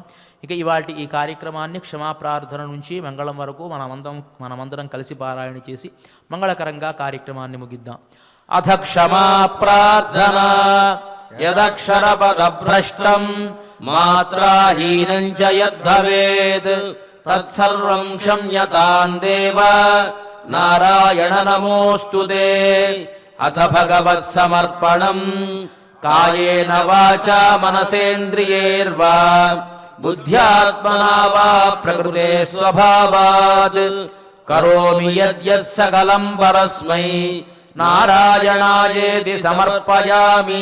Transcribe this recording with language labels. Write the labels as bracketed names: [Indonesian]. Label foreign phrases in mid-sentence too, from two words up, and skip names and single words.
[Telugu] ఇక ఇవాటి ఈ కార్యక్రమాన్ని క్షమాప్రార్థన నుంచి మంగళం వరకు మనమందరం కలిసి పారాయణ చేసి మంగళకరంగా కార్యక్రమాన్ని ముగిద్దాం. [Sanskrit] అథ క్షమా ప్రార్థన యదక్షరపదభ్రష్టం మాత్రాహీనం చ యద్భవేత్ तत्सर्वं क्षम्यतां देव नारायण नमोऽस्तुते। अथ भगवत्समर्पणम् कायेन वाचा मनसेन्द्रियैर्वा बुद्ध्यात्मना वा प्रकृते स्वभावात् करोमि यद्यत् सकलं परस्मै नारायणायेति समर्पयामि।